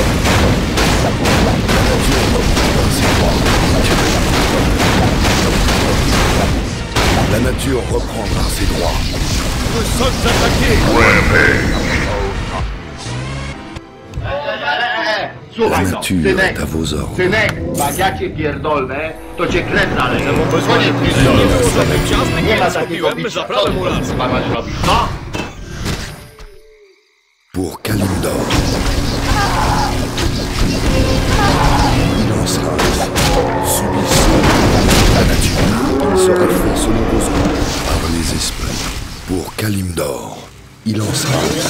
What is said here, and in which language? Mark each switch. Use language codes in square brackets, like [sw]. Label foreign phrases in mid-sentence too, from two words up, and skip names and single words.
[fr] La nature reprendra ses droits. Naturellement. La nature reprendra ses droits. Nous sommes attaqués. La nature est à vos ordres. [pl] Synek, jak ja cię pierdolę, to cię kręcę dalej. [fr] Besoin de plusieurs [pl] Nie ma takiego bicia. Co ty kurwa masz robić? No? [fr] Pour Kalimdor. Il en sera ainsi. Subissez la nature. Il sera fait selon vos ordres. Par les esprits. Pour Kalimdor. Il en sera ainsi.